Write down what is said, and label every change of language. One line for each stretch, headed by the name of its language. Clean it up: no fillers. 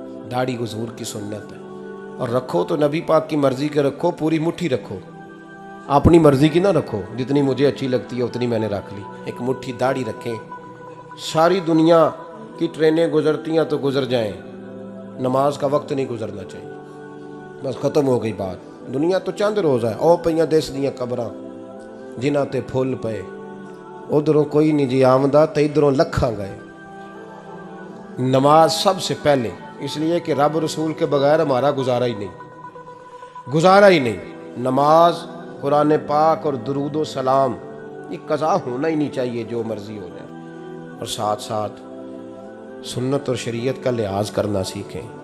Urdu: داڑھی حضور کی سنت ہے. اور رکھو تو نبی پاک کی مرضی کے رکھو، پوری مٹھی رکھو، اپنی مرضی کی نہ رکھو. جتنی مجھے اچھی لگتی ہے اتنی میں نے رکھ لی. ایک مٹھی داڑھی رکھیں. ساری دنیا کی ٹرینیں گزرتی ہیں تو گزر جائیں، نماز کا وقت نہیں گزرنا چاہیے. بس ختم ہو گئی بات. دنیا تو چند روز ہے.
Punjabi: او پئیاں دس دیاں قبراں جنہاں تے پھول پئے، ادھروں کوئی نہیں جی آمدہ تے ادھروں لکھاں گئے.
Urdu: نماز سب سے پہلے، اس لیے کہ رب رسول کے بغیر ہمارا گزارا ہی نہیں. نماز، قرآن پاک اور درود و سلام، یہ قضا ہونا ہی نہیں چاہیے، جو مرضی ہو جائے. اور ساتھ ساتھ سنت اور شریعت کا لحاظ کرنا سیکھیں.